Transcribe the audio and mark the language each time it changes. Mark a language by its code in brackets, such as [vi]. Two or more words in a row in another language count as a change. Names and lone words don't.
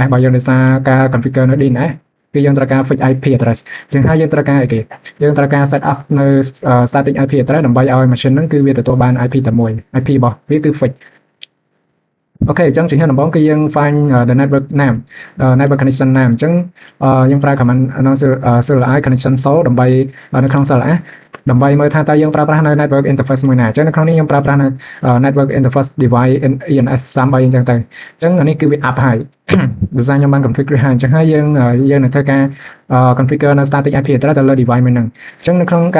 [km] របស់យើងដោយសារការ configure នៅ DNS គឺយើងត្រូវការ [en] fix IP address [km] អញ្ចឹងហើយយើងត្រូវការអីគេយើងត្រូវការ [en] set up [km] នៅ [en] static IP address [km] ដើម្បីឲ្យ machine ហ្នឹងគឺវាទទួលបាន IP តែមួយ IP របស់វាគឺ fixអូខេអញ្ចឹងជំហានដំបូងគឺយើង [en] find the network name network connection name [km] អញ្ចឹងយើងប្រើ [en] command CLI connection sole [km] ដើម្បី នៅក្នុង CLI ដើម្បីមើលថាតើយើងប្រើប្រាស់នៅ [en] network interface [km] មួយណាអញ្ចឹងនៅក្នុងនេះខ្ញុំប្រើប្រាស់នៅ [en] network interface device [km] ENS 33អញ្ចឹងទៅអញ្ចឹងអានេះគឺវា up ហើយដោយសារខ្ញុំបាន configure ហើយអញ្ចឹងហើយយើងនឹងធ្វើការ configure នៅ [en] static IP address [km] ទៅលើ device មួយហ្នឹងអញ្ចឹងនៅក្នុងករ